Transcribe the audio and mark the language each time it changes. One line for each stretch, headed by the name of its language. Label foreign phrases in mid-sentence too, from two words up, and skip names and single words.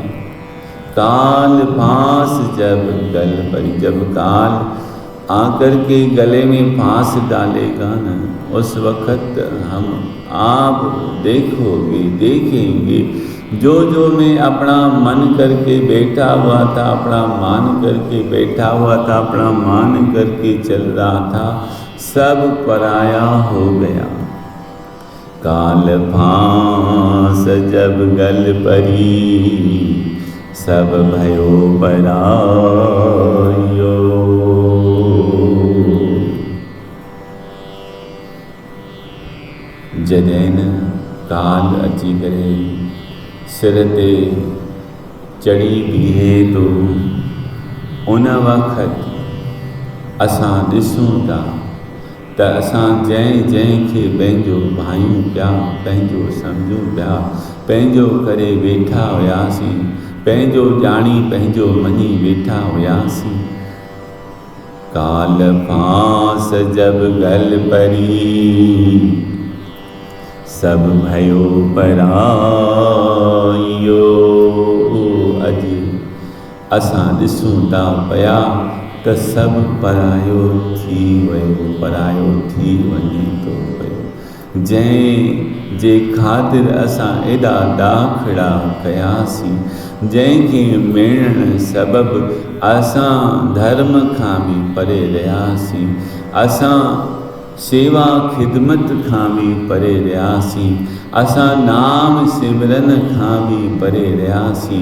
Hindi: काल फांस जब गल परी, जब काल आकर के गले में फांस डालेगा न, उस वक़्त हम आप देखेंगे जो मैं अपना मन करके बैठा हुआ था, अपना मान करके बैठा हुआ था, अपना मान करके चल रहा था, सब पराया हो गया। काल फांस जब गल परी सब भयो परायो।
Sindhi: जॾहिं काल अची करे सिर ते चढ़ी बीहे तो उन वक़्त असां ॾिसूं था त असां जंहिंखे पंहिंजो भायूं पिया, पंहिंजो सम्झूं पिया, पंहिंजो करे वेठा हुआसीं, पंहिंजो ॼाणी पंहिंजो मञी वेठा हुआसीं।
Hindi: काल फांस जब गल परी सब भयो परायो।
Sindhi: अॼु असां ॾिसूं था पिया त सभु परायो थी वियो, परायो थी वञे थो पियो। जंहिं जे ख़ातिर असां एॾा ॾाखड़ा कयासीं, जंहिंखे मेणण सबबु असां धर्म खां बि परे रहियासीं, असां सेवा ख़िदमत खां बि परे रहियासीं, असां नाम सिमरन खां बि परे रहियासीं।